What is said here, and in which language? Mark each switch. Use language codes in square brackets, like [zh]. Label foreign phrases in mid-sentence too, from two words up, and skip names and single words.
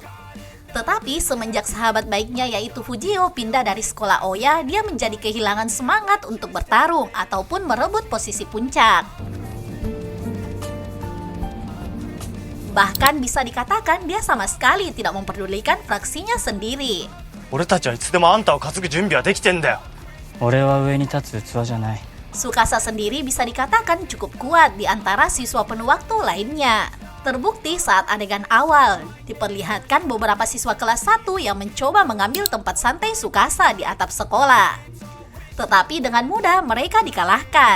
[id] Tetapi semenjak sahabat baiknya yaitu Fujio pindah dari sekolah Oya, dia menjadi kehilangan semangat untuk bertarung ataupun merebut posisi puncak. Bahkan bisa dikatakan dia sama sekali tidak memperdulikan fraksinya sendiri. [ja] 俺たちはいつでもあんたを担ぐ準備はできてんだよ。俺は上に立つ器じゃない。 [id] Tsukasa sendiri bisa dikatakan cukup kuat di antara siswa penuh waktu lainnya. Terbukti saat adegan awal, diperlihatkan beberapa siswa kelas 1 yang mencoba mengambil tempat santai Tsukasa di atap sekolah. Tetapi dengan mudah mereka dikalahkan.